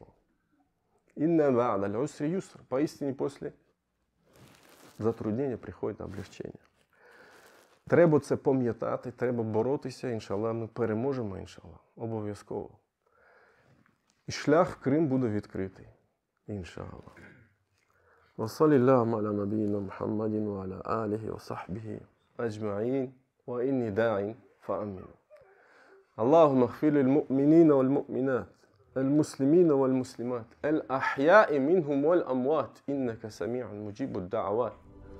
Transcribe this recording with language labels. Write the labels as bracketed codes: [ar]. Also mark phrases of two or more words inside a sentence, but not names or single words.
[ar] إن بعد العسر يسرا. [uk] Поістині, після затруднення приходить облегчення. Треба це пам'ятати, треба боротися, іншаллах, ми переможемо, іншаллах. Обов'язково. І шлях в Крим буде відкритий. Іншаллах. [ar] وصلى اللهم على نبينا محمد وعلى آله وصحبه أجمعين وإني داع فأمنوا اللهم اغفر للمؤمنين والمؤمنات المسلمين والمسلمات الأحياء منهم والأموات إنك سميع مجيب الدعوات